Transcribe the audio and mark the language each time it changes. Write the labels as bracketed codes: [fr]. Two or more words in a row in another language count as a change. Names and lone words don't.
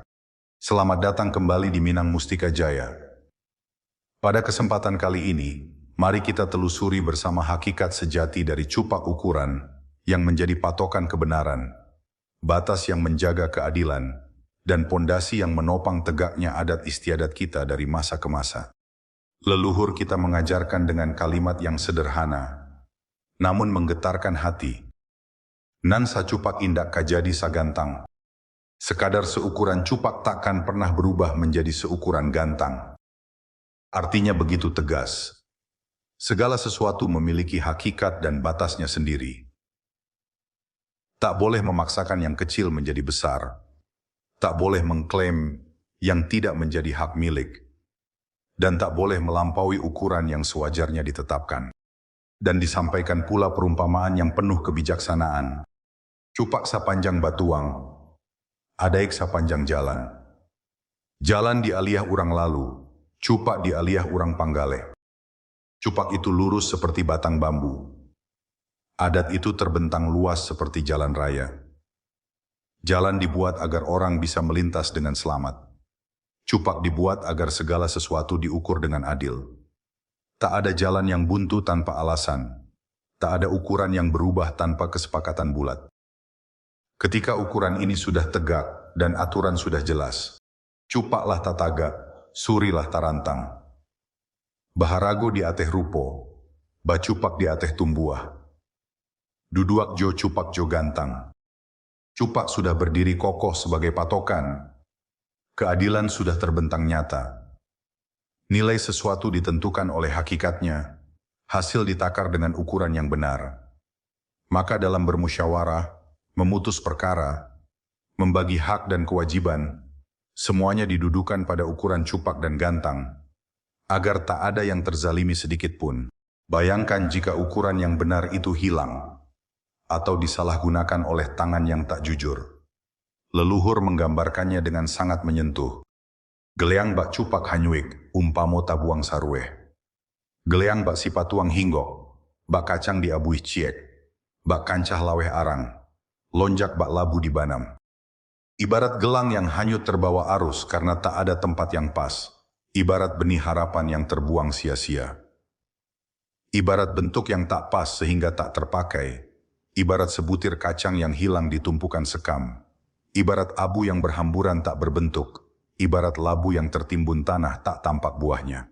[id] Selamat datang kembali di Minang Mustika Jaya. Pada kesempatan kali ini, mari kita telusuri bersama hakikat sejati dari cupak ukuran yang menjadi patokan kebenaran, batas yang menjaga keadilan, dan pondasi yang menopang tegaknya adat istiadat kita dari masa ke masa. Leluhur kita mengajarkan dengan kalimat yang sederhana, namun menggetarkan hati. [min] Nan sacupak indak kajadi sagantang. [id] Sekadar seukuran cupak takkan pernah berubah menjadi seukuran gantang. Artinya begitu tegas. Segala sesuatu memiliki hakikat dan batasnya sendiri. Tak boleh memaksakan yang kecil menjadi besar. Tak boleh mengklaim yang tidak menjadi hak milik. Dan tak boleh melampaui ukuran yang sewajarnya ditetapkan. Dan disampaikan pula perumpamaan yang penuh kebijaksanaan. [min] Cupak sapanjang batuang, adaik sapanjang jalan. Jalan di aliyah urang lalu, cupak di aliyah urang panggale. [id] Cupak itu lurus seperti batang bambu. Adat itu terbentang luas seperti jalan raya. Jalan dibuat agar orang bisa melintas dengan selamat. Cupak dibuat agar segala sesuatu diukur dengan adil. Tak ada jalan yang buntu tanpa alasan. Tak ada ukuran yang berubah tanpa kesepakatan bulat. Ketika ukuran ini sudah tegak dan aturan sudah jelas, [min] cupaklah tataga, surilah tarantang. Baharago di ateh rupo, bacupak di ateh tumbuah. Duduak jo cupak jo gantang. [id] Cupak sudah berdiri kokoh sebagai patokan. Keadilan sudah terbentang nyata. Nilai sesuatu ditentukan oleh hakikatnya, hasil ditakar dengan ukuran yang benar. Maka dalam bermusyawarah, memutus perkara, membagi hak dan kewajiban, semuanya didudukan pada ukuran cupak dan gantang, agar tak ada yang terzalimi sedikit pun. Bayangkan jika ukuran yang benar itu hilang, atau disalahgunakan oleh tangan yang tak jujur. Leluhur menggambarkannya dengan sangat menyentuh. [min] Geleang bak cupak hanyuik, umpamo tabuang sarweh. Geleang bak sipatuang hinggok, bak kacang diabuih ciek, bak kancah laweh arang. Lonjak bak labu di banam. [id] Ibarat gelang yang hanyut terbawa arus karena tak ada tempat yang pas. Ibarat benih harapan yang terbuang sia-sia. Ibarat bentuk yang tak pas sehingga tak terpakai. Ibarat sebutir kacang yang hilang di tumpukan sekam. Ibarat abu yang berhamburan tak berbentuk. Ibarat labu yang tertimbun tanah tak tampak buahnya.